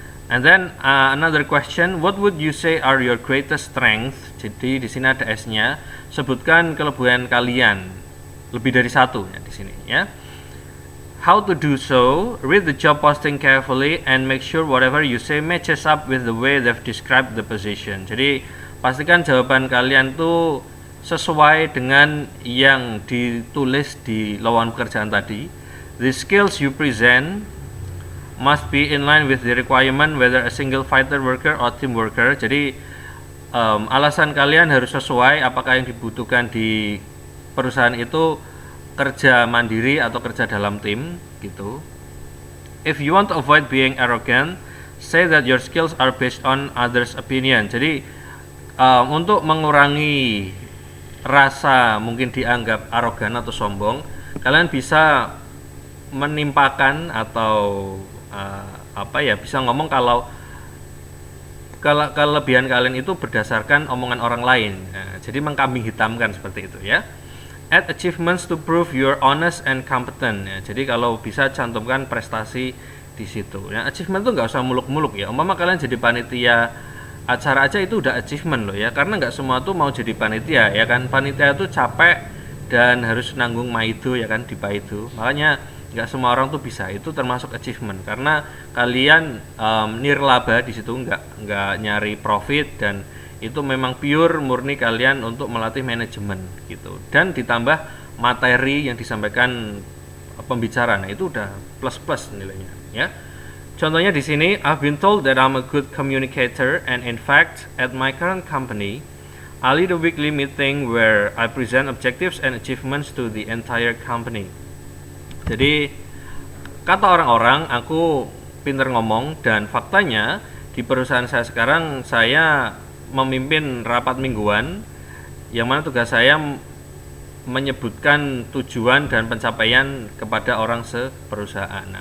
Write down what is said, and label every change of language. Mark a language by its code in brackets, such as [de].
[en] And then another question, what would you say are your greatest strength? [id] Jadi di sini ada S-nya, sebutkan kelebihan kalian, lebih dari satu ya di sini, ya. [en] How to do so? Read the job posting carefully and make sure whatever you say matches up with the way they've described the position. [id] Jadi pastikan jawaban kalian tuh sesuai dengan yang ditulis di lowongan pekerjaan tadi. [en] The skills you present must be in line with the requirement whether a single fighter worker or team worker. [id] Jadi alasan kalian harus sesuai apakah yang dibutuhkan di perusahaan itu kerja mandiri atau kerja dalam tim gitu. [en] If you want to avoid being arrogant, say that your skills are based on others' opinion. [id] Jadi untuk mengurangi rasa mungkin dianggap arogan atau sombong, kalian bisa menimpakan atau bisa ngomong kalau kelebihan kalian itu berdasarkan omongan orang lain. Nah, jadi mengkambing hitamkan seperti itu, ya. [en] Add achievements to prove you're honest and competent. [id] Ya, jadi kalau bisa cantumkan prestasi di situ. Ya, achievement tuh nggak usah muluk-muluk, ya. Umpama kalian jadi panitia acara aja itu udah achievement loh, ya. Karena nggak semua tuh mau jadi panitia, ya kan. Panitia tuh capek dan harus nanggung maido, ya kan, di paido. Makanya nggak semua orang tuh bisa, itu termasuk achievement karena kalian nirlaba di situ, nggak nyari profit, dan itu memang pure murni kalian untuk melatih manajemen gitu, dan ditambah materi yang disampaikan pembicara. Nah, itu udah plus nilainya, ya. Contohnya di sini, [en] I've been told that I'm a good communicator, and in fact at my current company I lead a weekly meeting where I present objectives and achievements to the entire company. [id] Jadi kata orang-orang aku pinter ngomong, dan faktanya di perusahaan saya sekarang saya memimpin rapat mingguan yang mana tugas saya menyebutkan tujuan dan pencapaian kepada orang seperusahaan.